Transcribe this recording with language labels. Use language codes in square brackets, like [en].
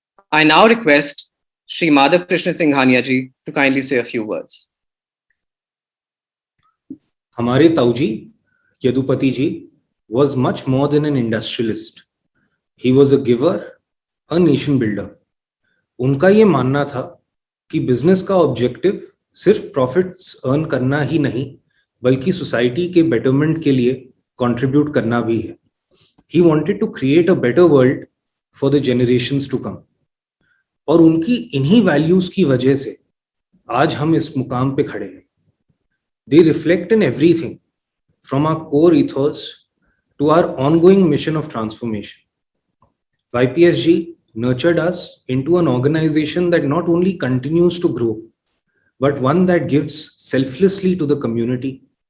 [en] I now request Shri Madhav Krishna Singhania ji to kindly say a few words. [hi] हमारे ताऊजी [en] Yadupati ji was much more than an industrialist. He was a giver, a nation builder. [hi] उनका ये मानना था कि business का objective सिर्फ profits earn करना ही नहीं, बल्कि सोसाइटी के बेटरमेंट के लिए कंट्रीब्यूट करना भी है. [en] He wanted to create a better world for the generations to come. [hi] और उनकी इन्हीं वैल्यूज की वजह से आज हम इस मुकाम पे खड़े हैं. [en] They reflect in everything, from our core ethos to our ongoing mission of transformation. YPSG nurtured us into an organization that not only continues to grow, but one that gives selflessly to the community.